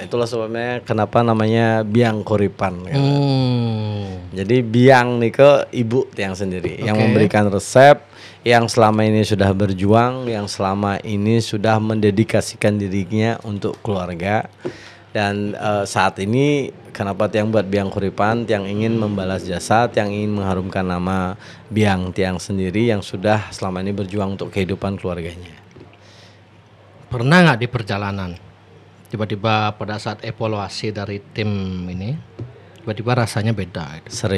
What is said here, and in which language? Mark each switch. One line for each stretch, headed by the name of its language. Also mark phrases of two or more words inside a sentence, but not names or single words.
Indonesian: Itulah sebabnya kenapa namanya biang kuripan. Gitu. Jadi biang nih ke ibu tiang sendiri yang memberikan resep, yang selama ini sudah berjuang, yang selama ini sudah mendedikasikan dirinya untuk keluarga. Dan saat ini kenapa tiang buat biang kuripan, tiang ingin membalas jasa, tiang ingin mengharumkan nama biang tiang sendiri yang sudah selama ini berjuang untuk kehidupan keluarganya. Pernah nggak di perjalanan tiba-tiba pada saat evaluasi dari tim ini tiba-tiba rasanya beda itu?